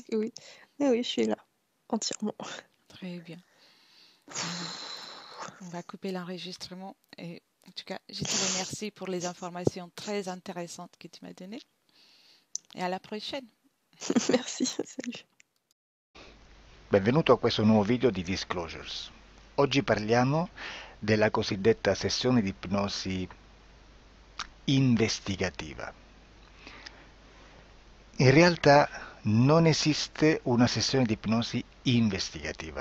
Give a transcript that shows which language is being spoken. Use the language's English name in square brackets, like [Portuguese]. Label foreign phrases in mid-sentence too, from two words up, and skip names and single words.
[French] Oui. Mais oui, je suis là, entièrement. Très bien. Alors, on va couper l'enregistrement. Et en tout cas, je te remercie pour les informations très intéressantes que tu m'as données. Et à la prochaine. Merci, salut. [Italian] Benvenuto a questo nuovo video di Disclosures. Oggi parliamo della cosiddetta sessione di ipnosi investigativa. In realtà non esiste una sessione di ipnosi investigativa.